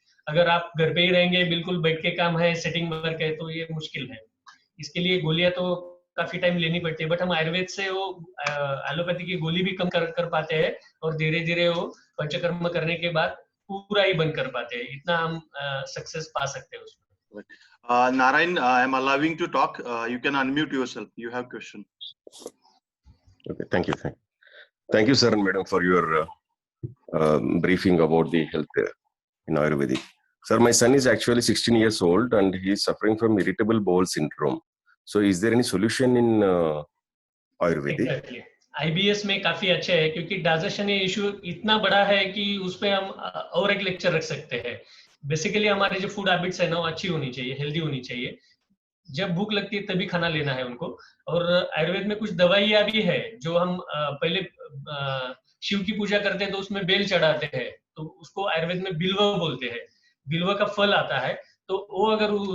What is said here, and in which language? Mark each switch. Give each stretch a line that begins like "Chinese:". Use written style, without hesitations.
Hindi: अगर आप घर पे ही रहेंगे, बिल्कुल बैठ के काम है, सेटिंग वर्क है, तो ये मुश्किल है। इसके लिए गोलियां तो काफी टाइम लेनी पड़ती है, बट हम आयुर्वेद से वो एलोपैथी की गोली भी कम कर पाते हैं, और धीरे धीरे वो पंचकर्म करने के बाद पूरा ही बंद कर पाते हैं। इतना हम सक्सेस पा सकते हैं उसमें।
English: Narayan, I am allowing to talk. You can unmute yourself. You have question. Okay, thank you. Thank you, sir and madam, for your briefing about the health in Ayurvedic. Sir, my son is actually 16 years old and he is suffering from irritable bowel syndrome. So, is there any solution in Ayurvedic? Exactly.
Hindi: IBS में काफी अच्छे है, क्योंकि digestion issue इतना बड़ा है कि उस पे हम और एक लेक्चर रख सकते हैं। बेसिकली हमारे जो फूड हैबिट्स है ना, वो अच्छी होनी चाहिए, हेल्दी होनी चाहिए। जब भूख लगती है तभी खाना लेना है उनको। और आयुर्वेद में कुछ दवाइयां भी है जो हम पहले शिव की पूजा करते हैं तो उसमें बेल चढ़ाते हैं, तो उसको आयुर्वेद में बिल्व बोलते हैं। बिल्व का फल आता है, तो वो अगर